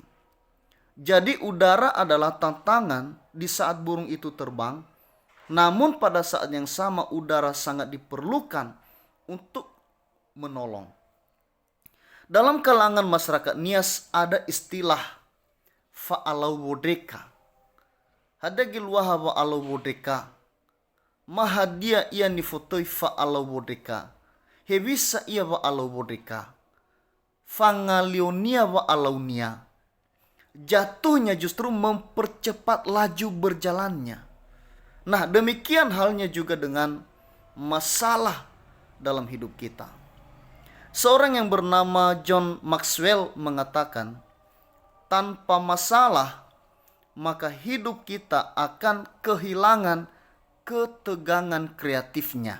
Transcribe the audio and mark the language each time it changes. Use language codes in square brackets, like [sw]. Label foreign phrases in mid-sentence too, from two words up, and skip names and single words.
[id] Jadi udara adalah tantangan di saat burung itu terbang, namun pada saat yang sama udara sangat diperlukan untuk menolong. Dalam kalangan masyarakat Nias ada istilah fa'alawodeka. [nia] Ada gilwaha wa'alawodeka. Mahadia ia nifotoi fa'alawodeka. Hebisa ia wa'alawodeka. Fangalionia wa'alaunia. [id] Jatuhnya justru mempercepat laju berjalannya. Nah, demikian halnya juga dengan masalah dalam hidup kita. Seorang yang bernama John Maxwell mengatakan, tanpa masalah, maka hidup kita akan kehilangan ketegangan kreatifnya.